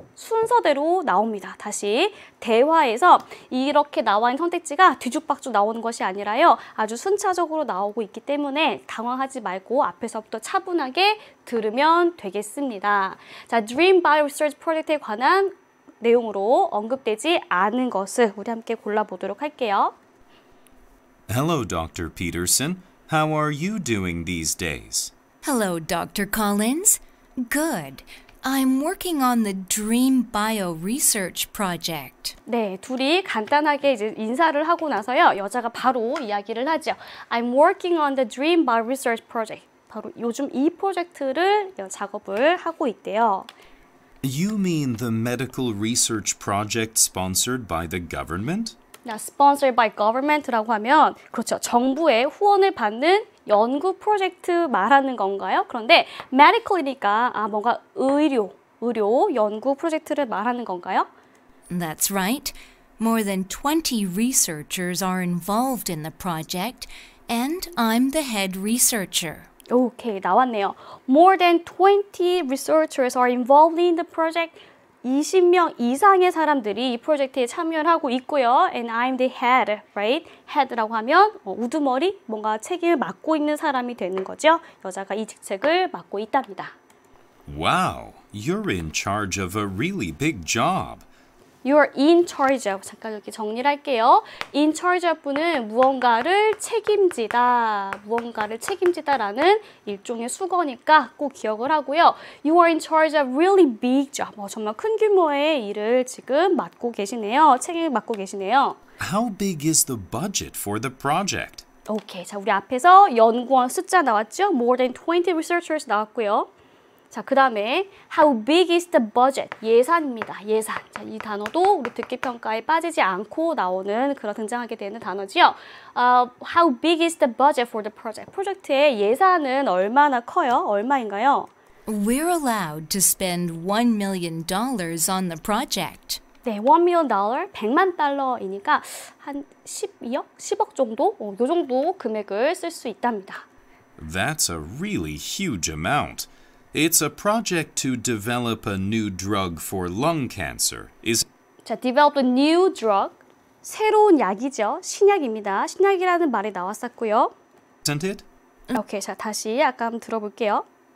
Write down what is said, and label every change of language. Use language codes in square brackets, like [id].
[ko] 순서대로 나옵니다. 다시 대화에서 이렇게 나와 있는 선택지가 뒤죽박죽 나오는 것이 아니라요. 아주 순차적으로 나오고 있기 때문에 당황하지 말고 앞에서부터 차분하게 들으면 되겠습니다. 자, Dream Bio Research Project에 관한 내용으로 언급되지 않은 것을 우리 함께 골라보도록 할게요. [en] Hello, Dr. Peterson. How are you doing these days? Hello, Dr. Collins. Good. I'm working on the Dream Bio Research Project. [ko] 네, 둘이 간단하게 이제 인사를 하고 나서요. 여자가 바로 이야기를 하죠. [en] I'm working on the Dream Bio Research Project. [ko] 바로 요즘 이 프로젝트를 작업을 하고 있대요. [en] You mean the medical research project sponsored by the government? sponsored by government [ko] 라고 하면 그렇죠. 정부의 후원을 받는 연구 프로젝트 말하는 건가요? 그런데 medical이니까 뭔가 의료 연구 프로젝트를 말하는 건가요? [en] That's right. More than 20 researchers are involved in the project, and I'm the head researcher. [ko] 오케이, 나왔네요. [en] More than 20 researchers are involved in the project. [ko] 20명 이상의 사람들이 이 프로젝트에 참여를 하고 있고요. [en] And I'm the head, right? [ko] head라고 하면 우두머리, 뭔가 책임을 맡고 있는 사람이 되는 거죠. 여자가 이 직책을 맡고 있답니다. [en] Wow, you're in charge of a really big job. You're in charge of. [ko] 잠깐 여기 정리를 할게요. In charge of는 무언가를 책임지다라는 일종의 수거니까 꼭 기억을 하고요. [en] You are in charge of really big job. [ko] 정말 큰 규모의 일을 지금 맡고 계시네요. 책임을 맡고 계시네요. [en] How big is the budget for the project? [ko] 오케이, 자 우리 앞에서 연구원 숫자 나왔죠? [en] More than 20 researchers [ko] 나왔고요. 자, 그 다음에 [en] How big is the budget? [ko] 예산입니다. 예산. 자, 이 단어도 우리 듣기평가에 빠지지 않고 나오는 그런 등장하게 되는 단어지요. [en] How big is the budget for the project? [ko] 프로젝트의 예산은 얼마나 커요? 얼마인가요? [en] We're allowed to spend $1 million on the project. [ko] 네, $1 million, 100만 달러이니까 한 12억? 10억 정도? 요 정도 금액을 쓸 수 있답니다. [en] That's a really huge amount. It's a project to develop a new drug for lung cancer. [ko] 자, [en] develop a new drug. [ko] 새로운 약이죠. 신약입니다. 신약이라는 말이 나왔었고요. [en] Isn't it? [ko] 오케이, 자 다시 아까 한번 들어볼게요.